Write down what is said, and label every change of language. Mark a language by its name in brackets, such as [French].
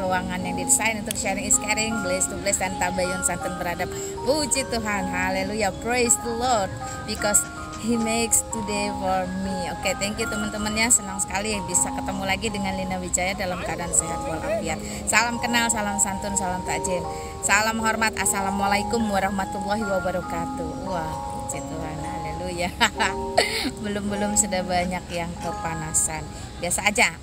[Indonesian] Ruangan yang didesain untuk [English] sharing is caring, bless to bless, [Indonesian] dan tabayun santun beradab. Puji Tuhan, haleluya, [English] praise the Lord, because He makes today for me. [Indonesian] Oke, thank you teman-teman ya. Senang sekali bisa ketemu lagi dengan Lina Wijaya dalam keadaan sehat walafiat. Salam kenal, salam santun, salam takjil, salam hormat. Assalamualaikum warahmatullahi wabarakatuh. Wah, puji Tuhan, haleluya. Belum sudah banyak yang kepanasan. Biasa aja.